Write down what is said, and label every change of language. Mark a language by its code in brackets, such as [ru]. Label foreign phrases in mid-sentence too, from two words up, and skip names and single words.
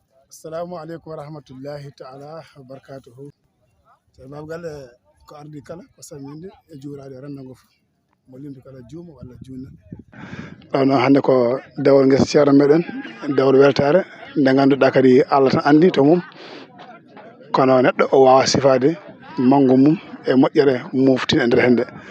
[ar] السلام عليكم ورحمة الله تعالى وبركاته. [ff] Sai Baba Galle, ko ardi kala, ko samminde e juurade e rendo ngo fof. Mo limti kala juuma walla juuna. Ɗo noon hannde ko dewol ngesa ceerno meɗen, dewol weltare, nde ngannduɗaa kadi Allah tan anndi to mum. Kono neɗɗo o wawa sifaade manngu mum e moƴƴere muftin e nder hennde.